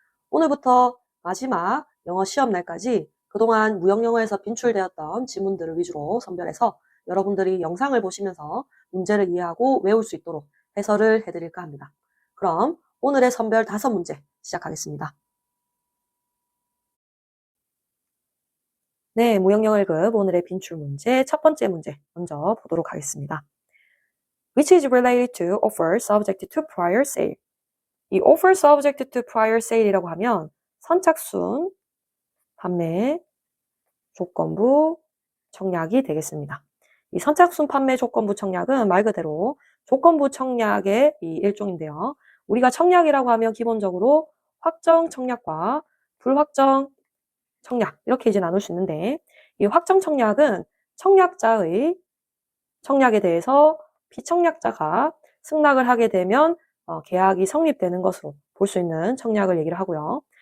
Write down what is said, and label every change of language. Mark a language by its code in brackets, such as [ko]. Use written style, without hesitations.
[ko] 오늘부터 마지막 영어 시험 날까지 그동안 무형영어에서 빈출되었던 지문들을 위주로 선별해서 여러분들이 영상을 보시면서 문제를 이해하고 외울 수 있도록 해설을 해드릴까 합니다. 그럼 오늘의 선별 5문제 시작하겠습니다. 네, 무형영어 1급 오늘의 빈출 문제 첫 번째 문제 먼저 보도록 하겠습니다. [en] Which is related to offer subject to prior sale. [ko] 이 [en] offer subject to prior sale [ko] 이라고 하면 선착순, 판매, 조건부, 청약이 되겠습니다. 이 선착순 판매 조건부 청약은 말 그대로 조건부 청약의 이 일종인데요. 우리가 청약이라고 하면 기본적으로 확정 청약과 불확정 청약 이렇게 이제 나눌 수 있는데 이 확정 청약은 청약자의 청약에 대해서 피청약자가 승낙을 하게 되면 계약이 성립되는 것으로 볼 수 있는 청약을 얘기를 하고요.